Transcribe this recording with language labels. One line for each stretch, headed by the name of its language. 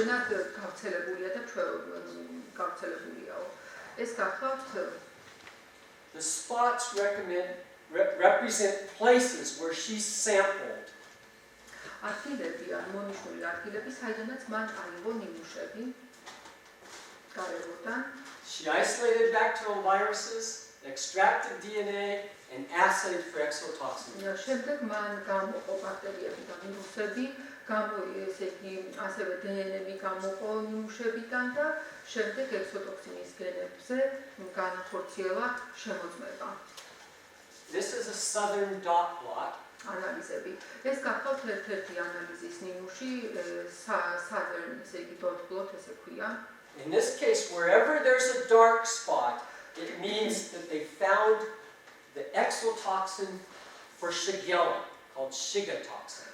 Georgian: რამდენად გავრცელებულია და გავრცელებულია. ეს გახლავთ
English: The spots represent places where she sampled.
Georgian: არქილები ან მონიშნული არქილები, საიდანაც მან აიღო ნიმუშები გარემოდან.
English: She isolated bacterial viruses, extracted DNA, and assayed for exotoxins.
Georgian: შემდეგ მან გამოყო ბაქტერიები და ვირუსები, ესე იგი ასევე დნმ გამოყო ნიმუშებიდან და შემდეგ ექსოტოქსინის გენებზე განახორციელა შემოწმება.
English: This is a southern dot plot.
Georgian: ანალიზები. ეს გახლავთ ერთ-ერთი ანალიზის ნიმუში, southern, ესე იგი dot plot ესე ქვია.
English: In this case, wherever there's a dark spot, it means that they found the exotoxin for Shigella, called Shiga toxin.